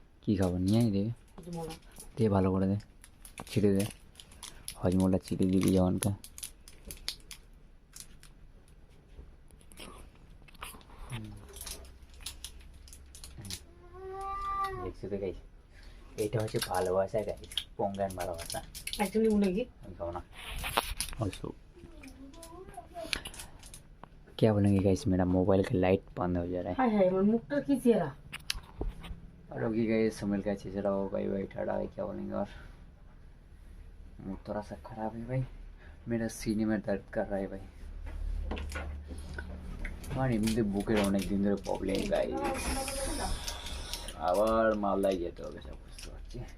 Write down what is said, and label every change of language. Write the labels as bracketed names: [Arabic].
[Bangla] কি খাবো নিয়ে দে, দে ভালো করে দে, ছিঁড়ে দে, হজমোলা ছিঁড়ে দিবি জওয়ানকা। দেখছো তো গাইস, এইটা হচ্ছে ভালোবাসা গাইস, পঙ্গান ভালোবাসা। একদমই মনে কি আমি খাবো না। [Hindi] ऑल्सो क्या बोलेंगे गाइस, मेरा मोबाइल का लाइट बंद हो जा रहा है। हाय हाय, [Bangla] আমার মুখটা কি চেহারা। [Hindi] और ओके गाइस, समझ का अच्छे से रहो, बाय बाय टाटा। क्या बोलेंगे, और मुझ थोड़ा सा खराब है भाई, मेरा सीने में दर्द कर रहा है भाई। [Bangla] আমার এমনিতে বুকের অনেক দিন ধরে প্রবলেম গাইস, আবার মালদায় যেতে হবে সব বুঝতে পারছি।